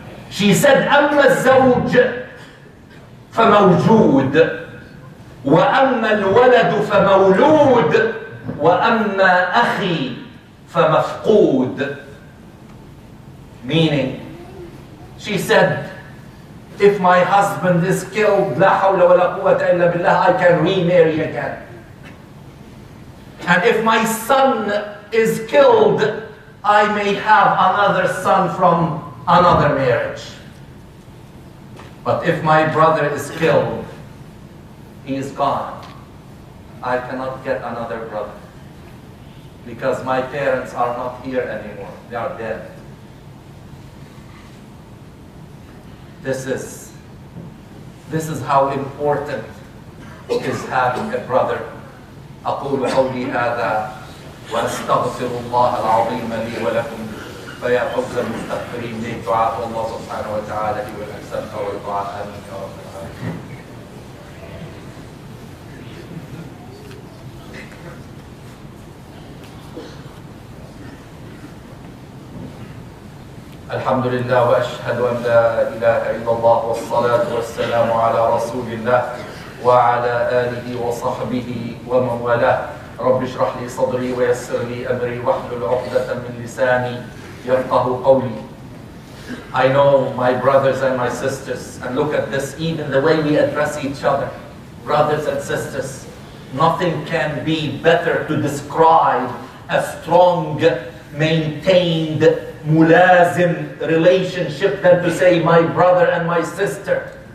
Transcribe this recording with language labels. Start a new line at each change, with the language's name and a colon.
English: She said,
Arabic: أما الزوج فموجود وأما الولد فمولود وأما أخي فمفقود.
English: Meaning, she said, if my husband is killed,
Arabic: لا حول ولا قوة إلا بالله,
English: I can remarry again. And if my son is killed, I may have another son from another marriage. But if my brother is killed, he is gone. I cannot get another brother because my parents are not here anymore. They are dead. This is how important is having a brother.
Arabic: أقول قولي هذا وأستغفر الله العظيم لي ولكم فيا فوز المستغفرين بدعاء الله سبحانه وتعالى لي ولكم والدعاء آمين يا رب العالمين. الحمد لله وأشهد أن لا إله إلا الله والصلاة والسلام على رسول الله وعلى آله وصحبه ومن والاه. رب اشرح لي صدري ويسر لي أمري واحلل عقدة من لساني يفقهوا قولي.
English: I know my brothers and my sisters, and look at this, even the way we address each other, brothers and sisters, nothing can be better to describe a strong, maintained, mulazim relationship than to say my brother and my sister.